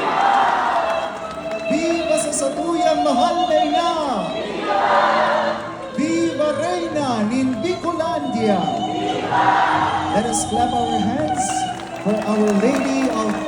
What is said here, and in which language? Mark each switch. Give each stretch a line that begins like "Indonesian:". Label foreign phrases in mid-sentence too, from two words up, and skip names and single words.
Bikol: Viva sa satuyang mahal na ina! Viva Reina nin Bicolandia!
English: Let us clap our hands for Our Lady